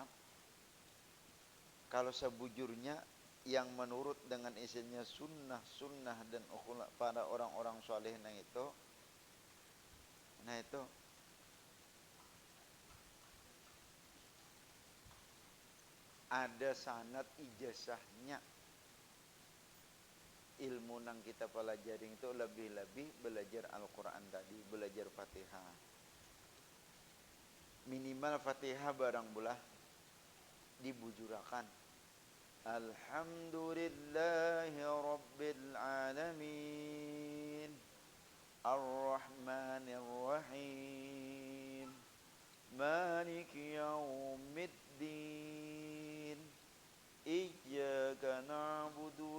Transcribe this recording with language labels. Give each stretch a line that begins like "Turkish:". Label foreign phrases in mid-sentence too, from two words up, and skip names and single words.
Banjar: Kalau sebujurnya yang menurut dengan isinya sunnah dan pada orang-orang soleh nang itu, nah itu ada sanad ijazahnya. Ilmu nang kita pelajari itu lebih-lebih belajar Al-Quran tadi, belajar Fatihah. Minimal Fatihah barang bulah dibujurakan.
Arabic: الحمد لله رب العالمين الرحمن الرحيم, مالك يوم الدين إياك نعبد